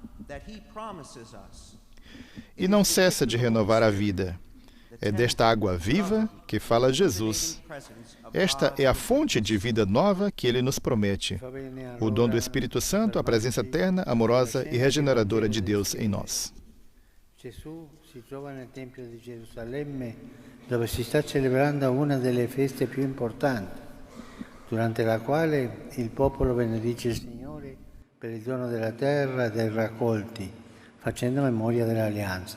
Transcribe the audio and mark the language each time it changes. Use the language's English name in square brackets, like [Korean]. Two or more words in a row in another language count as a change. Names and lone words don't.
[Portuguese] E não cessa de renovar a vida. É desta água viva que fala Jesus. Esta é a fonte de vida nova que Ele nos promete. O dom do Espírito Santo, a presença eterna, amorosa e regeneradora de Deus em nós. [Italian] Gesù si trova nel Tempio di Gerusalemme, dove si sta celebrando una delle feste più importanti, durante la quale il popolo benedice il Signore per il dono della terra e dei raccolti, facendo memoria dell'alleanza.